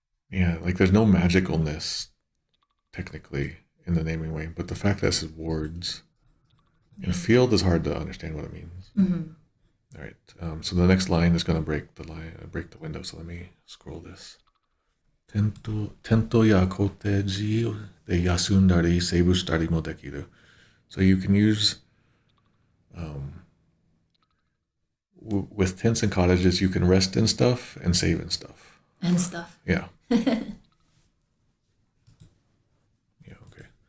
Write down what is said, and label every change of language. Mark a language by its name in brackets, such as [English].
[English] Yeah, like there's no magicalness technically in the naming way, but the fact that this is wards in field is hard to understand what it means. All right, so the next line is going to break the window. So let me scroll this. [Japanese] テントやコテージで休んだりセーブしたりもできる. [English] So you can use with tents and cottages, you can rest in stuff and save in stuff. And stuff. Yeah. Yeah, okay.